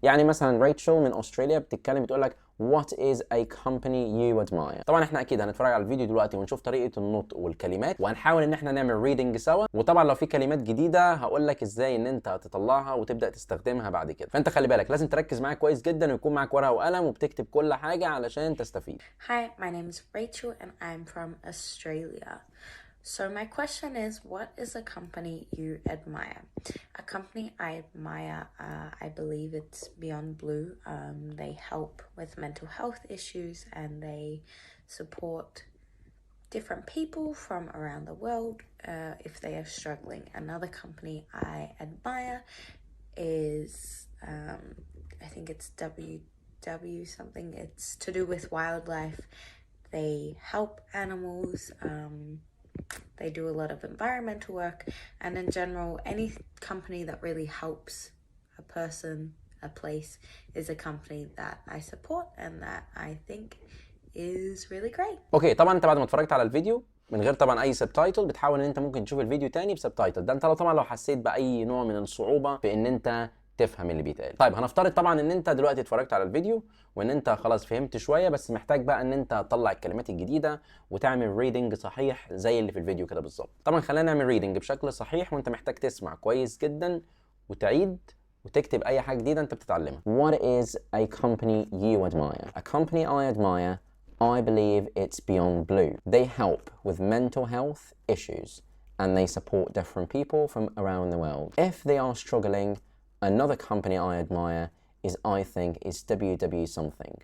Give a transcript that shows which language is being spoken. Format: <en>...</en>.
<ar>يعني مثلا ريتشل من استراليا بتتكلم بتقول لك</ar> <en>What is a company you admire.</en> <ar>طبعا احنا اكيد هنتفرج على الفيديو دلوقتي ونشوف طريقة النطق والكلمات، وهنحاول ان احنا نعمل ريدنج سوا. وطبعا لو في كلمات جديدة هقول لك ازاي ان انت تطلعها وتبدأ تستخدمها بعد كده. فانت خلي بالك لازم تركز معايا كويس جدا ويكون معاك ورقة وقلم وبتكتب كل حاجة علشان تستفيد.</ar> <en>Hi, my name is Rachel and I'm from Australia. So, my question is, what is a company you admire? A company I admire, I believe it's Beyond Blue. They help with mental health issues and they support different people from around the world if they are struggling. Another company I admire is, I think it's WW something. It's to do with wildlife. They help animals. They do a lot of environmental work, and in general, any company that really helps a person, a place, is a company that I support and that I think is really great.</en> <ar>اوكي. طبعا انت بعد ما اتفرجت على الفيديو من غير طبعا اي سبتايتل بتحاول ان انت ممكن تشوف الفيديو تاني بسبتايتل. ده انت لو حسيت باي نوع من الصعوبه في ان انت تفهم اللي بيتقال. طيب هنفترض طبعا ان انت دلوقتي اتفرجت على الفيديو وان انت خلاص فهمت شويه، بس محتاج بقى ان انت تطلع الكلمات الجديده وتعمل ريدنج صحيح زي اللي في الفيديو كده بالظبط. طبعا خلينا نعمل ريدنج بشكل صحيح وانت محتاج تسمع كويس جدا وتعيد وتكتب اي حاجه جديده انت بتتعلمها.</ar> <en>What is a company you admire? A company I admire, I believe it's Beyond Blue. They help with mental health issues and they support different people from around the world. If they are struggling, another company I admire I think is WW something.</en>